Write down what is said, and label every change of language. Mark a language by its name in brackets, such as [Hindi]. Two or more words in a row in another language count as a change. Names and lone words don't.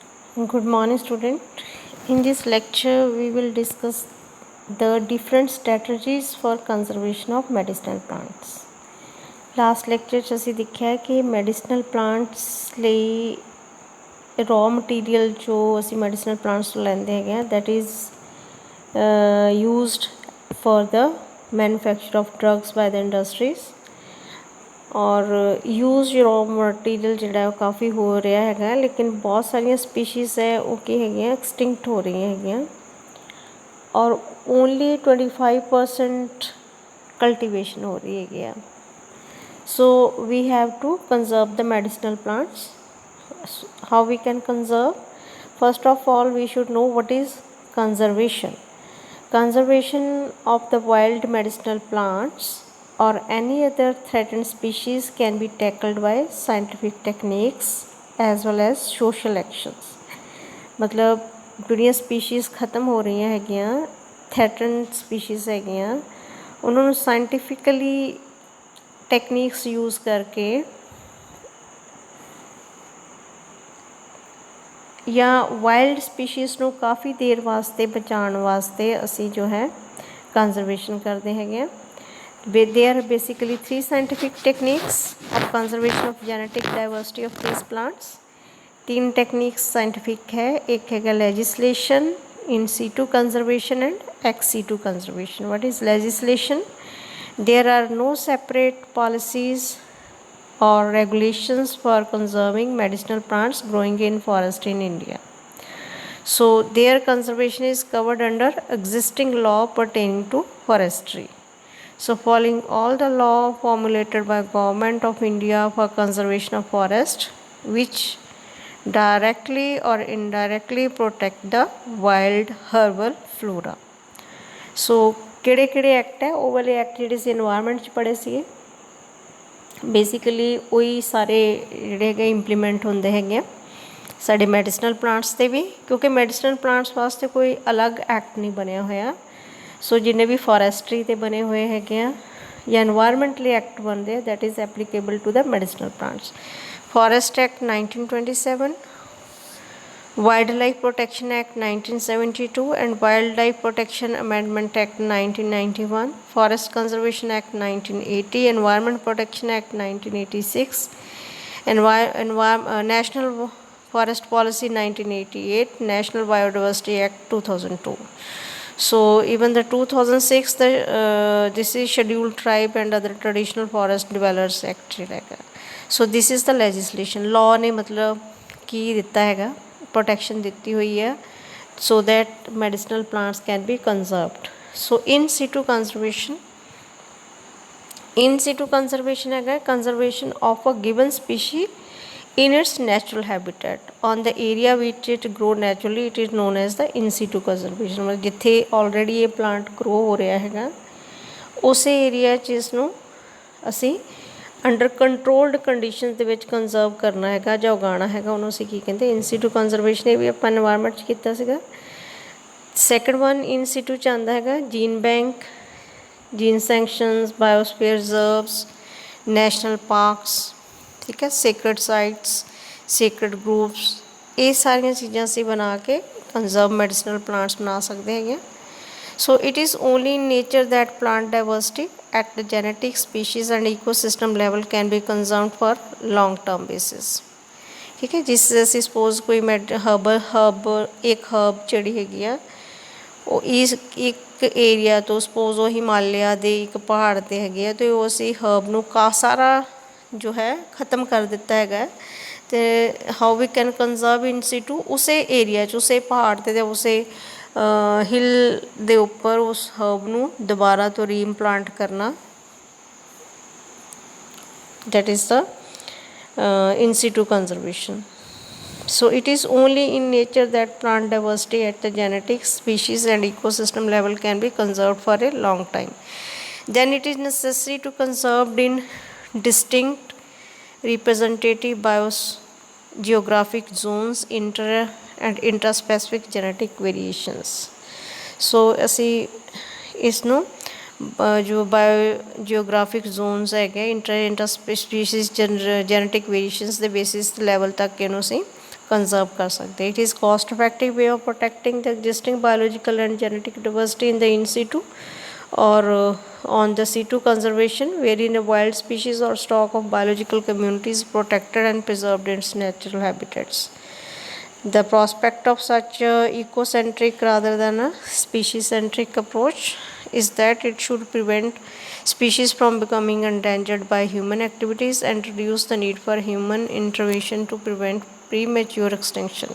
[English] Good morning, student. In this lecture, we will discuss the different strategies for conservation of medicinal plants. Last lecture [Punjabi] 'ਚ ਅਸੀਂ ਦੇਖਿਆ ਕਿ [English] medicinal plants [Punjabi] ਲਈ [English] raw material [Punjabi] ਜੋ ਅਸੀਂ [English] medicinal plants [Punjabi] ਤੋਂ ਲੈਂਦੇ ਹੈਗੇ ਆ [English] that is used for the manufacture of drugs by the industries [Punjabi] ਔਰ [English] use raw material [Punjabi] ਜਿਹੜਾ ਉਹ ਕਾफ़ੀ ਹੋ ਰਿਹਾ ਹੈਗਾ ਲੇਕਿਨ ਬਹੁਤ ਸਾਰੀਆਂ ਸਪੀਸ਼ੀਜ਼ ਹੈ ਉਹ ਕੀ ਹੈਗੀਆਂ ਐਕਸਟਿੰਕਟ ਹੋ ਰਹੀਆਂ ਹੈਗੀਆਂ ਔਰ [English] only 25% cultivation [Punjabi] ਹੋ ਰਹੀ ਹੈਗੀ ਆ [English] so we have to conserve the medicinal plants how we can conserve. First of all, we should know what is conservation. Conservation of the wild medicinal plants or any other threatened species can be tackled by scientific techniques as well as social actions. [Punjabi] मतलब ਜਿਹੜੀਆਂ ਸਪੀਸ਼ੀਜ਼ [Hindi] ख़त्म हो रही [Punjabi] ਹੈਗੀਆਂ [English] threatened species [Punjabi] ਹੈਗੀਆਂ ਉਹਨਾਂ ਨੂੰ [English] scientifically techniques use [Punjabi] ਕਰਕੇ ਜਾਂ [English] wild species [Punjabi] ਨੂੰ ਕਾफ़ੀ ਦੇਰ ਵਾਸਤੇ ਬਚਾਉਣ ਵਾਸਤੇ ਅਸੀਂ ਜੋ ਹੈ ਕੰਜ਼ਰਵੇਸ਼ਨ ਕਰਦੇ ਹੈਗੇ ਆ [English] there are basically 3 scientific techniques of conservation of genetic diversity of these plants. 3 techniques scientific [Hindi] है एक है [English] legislation, in situ conservation and ex situ conservation. What is legislation? There are no separate policies or regulations for conserving medicinal plants growing in forest in India. So their conservation is covered under existing law pertaining to forestry. So following all the law formulated by Government of India for conservation of forest which directly or indirectly protect the wild herbal flora. [Punjabi] So ਕਿਹੜੇ ਐਕਟ ਹੈ ਉਹ ਵਾਲੇ ਐਕਟ ਜਿਹੜੇ ਸੀ ਇਨਵਾਇਰਮੈਂਟ 'ਚ ਪੜ੍ਹੇ ਸੀਗੇ ਬੇਸਿਕਲੀ ਉਹੀ ਸਾਰੇ ਜਿਹੜੇ ਹੈਗੇ ਇੰਪਲੀਮੈਂਟ ਹੁੰਦੇ ਹੈਗੇ ਆ ਸਾਡੇ [English] medicinal plants [Punjabi] 'ਤੇ ਵੀ ਕਿਉਂਕਿ [English] medicinal plants [Punjabi] ਵਾਸਤੇ ਕੋਈ ਅਲੱਗ ਐਕਟ ਨਹੀਂ ਬਣਿਆ ਹੋਇਆ ਸੋ ਜਿੰਨੇ ਵੀ ਫੋਰੈਸਟਰੀ 'ਤੇ ਬਣੇ ਹੋਏ ਹੈਗੇ ਆ ਜਾਂ ਇਨਵਾਇਰਮੈਂਟਲੀ ਐਕਟ ਬਣਦੇ ਆ [English] that is applicable to the medicinal plants Forest Act 1927 Wildlife Protection Act 1972 and Wildlife Protection Amendment Act 1991, Forest Conservation Act 1980, Environment Protection Act 1986, National Forest Policy 1988, National Biodiversity Act 2002. So even the 2006 this is Scheduled Tribe and Other Traditional Forest Dwellers Act. So this is the legislation. [Punjabi] Law ਨੇ ਮਤਲਬ ਕਿ ਦਿੱਤਾ ਹੈਗਾ protection ਦਿੱਤੀ ਹੋਈ ਹੈ [English] so that medicinal plants can be conserved. So in situ conservation ਹੈਗਾ conservation of a given species in its natural habitat on the area which it grow naturally, it is known as the in situ conservation. [Punjabi] ਮਤਲਬ ਜਿੱਥੇ already ਇਹ [English] plant grow [Punjabi] ਹੋ ਰਿਹਾ ਹੈਗਾ ਉਸੇ ਏਰੀਆ 'ਚ ਇਸ ਨੂੰ ਅਸੀਂ [English] under controlled condition [Punjabi] ਦੇ ਵਿੱਚ ਕੰਜ਼ਰਵ ਕਰਨਾ ਹੈਗਾ ਜਾਂ ਉਗਾਉਣਾ ਹੈਗਾ ਉਹਨੂੰ ਅਸੀਂ ਕੀ ਕਹਿੰਦੇ [English] in situ conservation [Punjabi] ਇਹ ਵੀ ਆਪਾਂ ਇਨਵਾਇਰਮੈਂਟ 'ਚ ਕੀਤਾ ਸੀਗਾ [English] second one in situ [Punjabi] 'ਚ ਆਉਂਦਾ ਹੈਗਾ [English] gene bank gene sanctions biosphere reserves national parks [Punjabi] ਠੀਕ ਹੈ [English] sacred sites sacred groups [Punjabi] ਇਹ ਸਾਰੀਆਂ ਚੀਜ਼ਾਂ ਅਸੀਂ ਬਣਾ ਕੇ [English] conserve medicinal plants [Punjabi] ਬਣਾ ਸਕਦੇ ਹੈਗੇ [English] So it is only in nature that plant diversity at the genetic, species and ecosystem level can be conserved for long term basis. [Hindi] ठीक है जिससे [Punjabi] ਅਸੀਂ ਸਪੋਜ਼ ਕੋਈ ਇੱਕ ਹਰਬ ਜਿਹੜੀ ਹੈਗੀ ਆ ਉਹ ਇੱਕ ਏਰੀਆ ਤੋਂ ਸਪੋਜ਼ ਉਹ ਹਿਮਾਲਿਆ ਦੇ ਇੱਕ ਪਹਾੜ 'ਤੇ ਹੈਗੇ ਆ ਅਤੇ ਉਹ ਅਸੀਂ ਹਰਬ ਨੂੰ ਸਾਰਾ ਜੋ ਹੈ ਖ਼ਤਮ ਕਰ ਦਿੱਤਾ ਹੈਗਾ ਅਤੇ [English] how we can conserve in situ [Punjabi] ਉਸੇ ਏਰੀਆ 'ਚ ਉਸੇ ਪਹਾੜ 'ਤੇ ਅਤੇ ਉਸੇ ਹਿੱਲ ਦੇ ਉੱਪਰ ਉਸ ਹਰਬ ਨੂੰ ਦੁਬਾਰਾ ਤੋਂ ਰੀਇੰਪਲਾਂਟ ਕਰਨਾ [English] that is the in situ conservation. So it is only in nature that plant diversity at the genetic, species and ecosystem level can be conserved for a long time. Then it is necessary to conserve in distinct representative biogeographic zones and intraspecific genetic variations. [Punjabi] So ਅਸੀਂ ਇਸ ਨੂੰ ਜੋ [English] biogeographic zones [Punjabi] ਹੈਗੇ [English] interspecies genetic variations [Punjabi] ਦੇ [English] basis level [Punjabi] ਤੱਕ ਇਹਨੂੰ ਅਸੀਂ [Hindi] कंजर्व कर सकते हैं. [English] it is cost effective way of protecting the existing biological and genetic diversity in the in situ or on the situ conservation, wherein a wild species or stock of biological communities protected and preserved in its natural habitats. The prospect of such a ecocentric rather than a species-centric approach is that it should prevent species from becoming endangered by human activities and reduce the need for human intervention to prevent premature extinction.